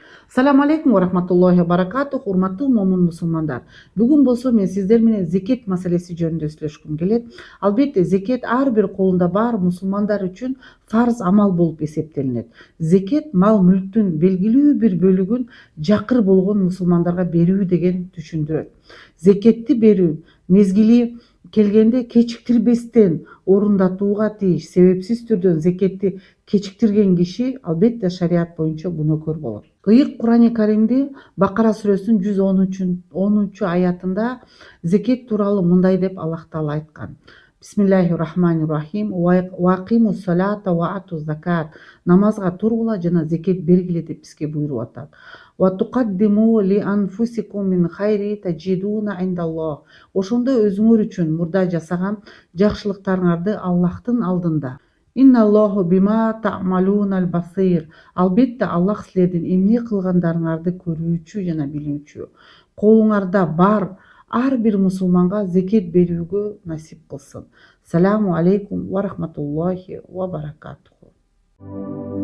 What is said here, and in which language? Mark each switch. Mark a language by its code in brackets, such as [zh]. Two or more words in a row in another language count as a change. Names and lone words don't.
[ar] السلام عليكم ورحمة الله وبركاته. [ky] Урматтуу момун мусулмандар. Бүгүн болсо мен сиздер менен зекет маселеси жөнүндө сүйлөшкүм келет. Албетте, зекет ар бир колунда бар мусулмандар үчүн фарз амал болуп эсептелинет. Зекет мал мүлктүн белгилүү бир бөлүгүн жакыр болгон мусулмандарга берүү деген түшүндүрөт. Зекетти берүү мезгили келгенде кечиктирбестен орундатууга тийиш. Себепсиз түрдө зекетти кечиктирген киши албетте шарият боюнча күнөөкөр болот. Ыйык Курани Каримди Бакара сүрөсүнүн 110 аятында зекет тууралуу мындай деп [ar] الله تعالى [ky] айткан. [ar] بسم الله الرحمن الرحيم وأقيموا الصلاة وآتوا الزكاة. [ky] Намазга тургула жана зекет бергиле деп бизге буйруп атат. [ar] وتقدموا لأنفسكم من خير تجدوه عند الله. [ky] Ошондой өзүңөр үчүн мурда жасаган жакшылыктарыңарды Аллахтын алдында. [ar] إن الله بما تعملون بصير. [ky] Албетте Аллах силердин эмне кылгандарыңарды көрүүчү жана билүүчү. Колуңарда бар ар бир мусулманга зекет берүүгө насип кылсын. [ar] السلام عليكم ورحمة الله وبركاته.